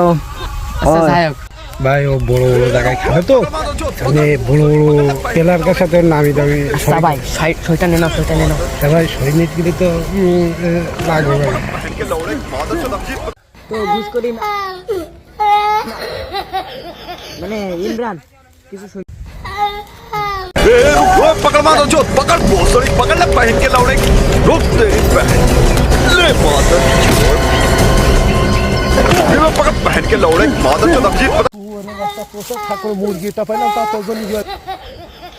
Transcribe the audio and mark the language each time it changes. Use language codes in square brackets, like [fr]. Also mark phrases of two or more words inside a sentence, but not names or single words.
[bn] ভাই ও বড় বড় জায়গায় খেলে তো, মানে বড় বড় প্লেয়ারের সাথে নামি দামি ভাই ছয়টা নিয়ে নাও, ছয়টা নিয়ে নাও। ভাই শরীর মিট গেলে তো লাগবে ভাই। তো ঘুষ করি না। মানে ইমরান কিছু [hi] पकड़ मारो जो पकड़ भोसड़ी पकड़ ले पहन के लौड़े रुक तेरी बहन ले मादर चोद पकड़ पहन के लौड़े मादर चोद अब जीत [bn] ঠাকুর মুরগিটা পাইলাম তা তো